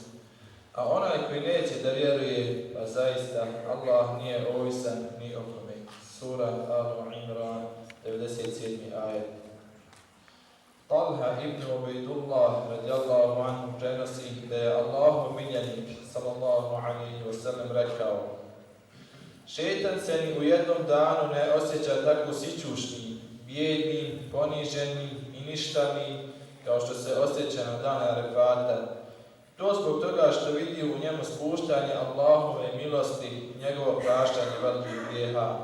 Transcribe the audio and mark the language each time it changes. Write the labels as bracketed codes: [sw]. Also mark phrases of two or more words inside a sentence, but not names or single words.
[bs] A onaj koji neće da vjeruje, pa zaista Allah nije ovisan ni o kome. Sura Al-Imran, 97. ajet. Talha ibn Ubejdullah [ar] رضي الله عنه [bs] prenosi da je Allahov miljenik [ar] صلى الله عليه وسلم [bs] rekao: šeitan se ni u jednom danu ne osjeća tako sićušnim, bijednim, poniženim i ništavnim kao što se osjeća na dan Arefata. To zbog toga što vidi u njemu spuštanje Allahove milosti i njegovo praštanje velikih grijeha.